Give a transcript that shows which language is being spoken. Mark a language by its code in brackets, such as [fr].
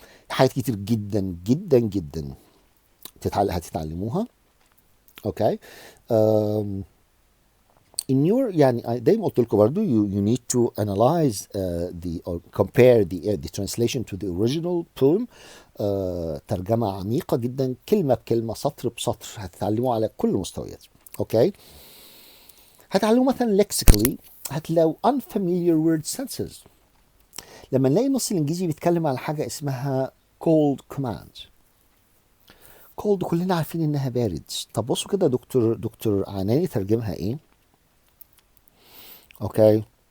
[ar] حاجات كتير جدا جدا جدا هتتعلموها. اوكي. [en] in your [ar] يعني دايما قلت لكم برضو [en] you need to analyze or compare the translation to the original poem. [ar] ترجمة عميقة جدا، كلمة بكلمة، سطر بسطر، هتتعلموا على كل المستويات. اوكي. هتعلموا مثلا lexically، هتلاقوا [en] unfamiliar word senses. [ar] لما نلاقي النص الانجليزي بيتكلم على حاجة اسمها cold command. cold كلنا عارفين انها بارد. طب بصوا كده دكتور عناني ترجمها ايه؟ اوكي.